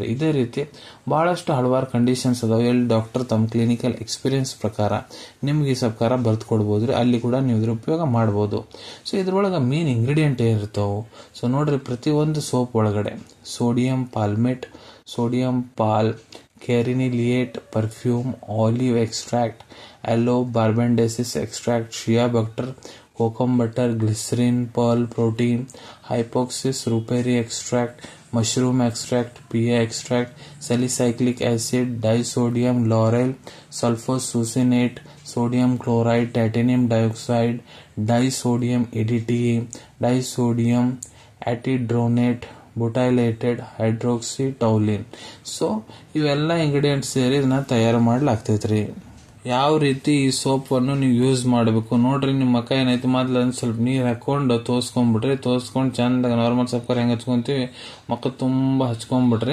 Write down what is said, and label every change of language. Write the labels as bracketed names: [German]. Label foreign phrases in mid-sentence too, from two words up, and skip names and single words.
[Kannada] ಇದೇ ರೀತಿ ಬಹಳಷ್ಟು ಹಲವಾರು ಕಂಡೀಷನ್ಸ್ ಅದಾವ, ಎಲ್ಲಿ ಡಾಕ್ಟರ್ ತಮ್ಮ [English] clinical experience [Kannada] ಪ್ರಕಾರ ನಿಮ್ಗೆ ಈ ಸಬ್ಕಾರ ಬರ್ದು ಕೊಡ್ಬೋದ್ರಿ, ಅಲ್ಲಿ ಕೂಡ ನೀವು ಇದ್ರ ಉಪಯೋಗ ಮಾಡ್ಬೋದು. ಸೊ ಇದ್ರೊಳಗೆ [English] main ingredient [Kannada] ಏನಿರ್ತಾವು, ಸೊ ನೋಡ್ರಿ, ಪ್ರತಿಯೊಂದು ಸೋಪ್ ಒಳಗಡೆ [English] sodium palmate, sodium pal, cariniliate, perfume, olive extract, aloe barbendensis extract, shea butter, cocoa butter, glycerin, pearl protein, hypoxis ruperi extract, mushroom extract, pea extract, salicylic acid, disodium lauryl, sulfosuccinate, sodium chloride, titanium dioxide, disodium ADT, disodium atidronate, butylated hydroxytoluene. [Kannada] ಸೊ ಇವೆಲ್ಲ ಇಂಗ್ರೀಡಿಯೆಂಟ್ಸ್ ಸೇರಿ ಇದನ್ನ ತಯಾರು ಮಾಡ್ಲಾಗ್ತೈತ್ರಿ. ಯಾವ ರೀತಿ ಈ ಸೋಪನ್ನು ನೀವು ಯೂಸ್ ಮಾಡಬೇಕು ನೋಡ್ರಿ, ನಿಮ್ಮ ಮಕ್ಕ ಏನೈತಿ ಮೊದ್ಲು ಅದನ್ನ ಸ್ವಲ್ಪ ನೀರು ಹಾಕೊಂಡು ತೋಸ್ಕೊಂಡ್ಬಿಡ್ರಿ, ತೋಸ್ಕೊಂಡು ಚಂದಾಗ ನಾರ್ಮಲ್ ಸಬ್ಕಾರ ಹೆಂಗೆ ಹಚ್ಕೊಂತೀವಿ ಮಕ್ಕ ತುಂಬ ಹಚ್ಕೊಂಡ್ಬಿಡ್ರಿ.